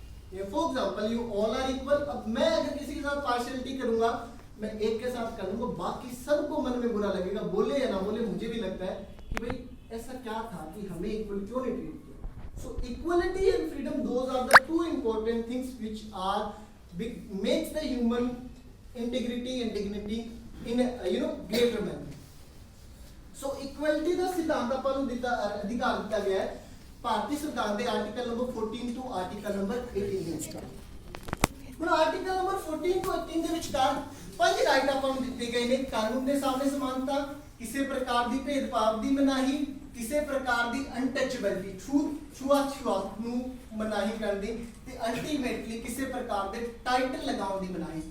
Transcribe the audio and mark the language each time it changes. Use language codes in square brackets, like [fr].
[en] for example you all are equal। [hi] अब मैं अगर किसी के साथ पार्शियलिटी करूंगा, मैं एक के साथ करूंगा, बाकी सबको मन में बुरा लगेगा, बोले या ना बोले। मुझे भी लगता है कि भाई ऐसा क्या था कि हमें इक्वल क्यों नहीं ट्रीट किया। [en] so equality and freedom, those are the 2 important things which are makes the human integrity and dignity in a greater manner। [pa] so equality ਦਾ ਸਿਧਾਂਤ ਆਪਾਂ ਨੂੰ ਅਧਿਕਾਰ ਦਿੱਤਾ ਗਿਆ ਹੈ ਭਾਰਤੀ ਸੰਵਿਧਾਨ ਦੇ ਆਰਟੀਕਲ ਨੰਬਰ 14 ਤੋਂ ਆਰਟੀਕਲ ਨੰਬਰ 18 ਦੇ ਵਿਚਕਾਰ। ਹੁਣ ਆਰਟੀਕਲ ਨੰਬਰ 14 ਤੋਂ 18 ਦੇ ਵਿਚਕਾਰ 5 ਰਾਈਟ ਆਪਾਂ ਨੂੰ ਦਿੱਤੇ ਗਏ ਨੇ। ਕਾਨੂੰਨ ਦੇ ਸਾਹਮਣੇ ਸਮਾਨਤਾ, ਕਿਸੇ ਪ੍ਰਕਾਰ ਦੀ ਭੇਦਭਾਵ ਦੀ ਮਨਾਹੀ, ਕਿਸੇ ਪ੍ਰਕਾਰ ਦੀ ਅਨਟੱਚੇਬਿਲਟੀ, ਛੂਆ-ਛੂਤ ਨੂੰ ਮਨਾਹੀ ਕਰਨ ਦੀ, ਤੇ ਅਲਟੀਮੇਟਲੀ ਕਿਸੇ ਪ੍ਰਕਾਰ ਦੇ ਟਾਈਟਲ ਲਗਾਉਣ ਦੀ ਮਨਾਹੀ।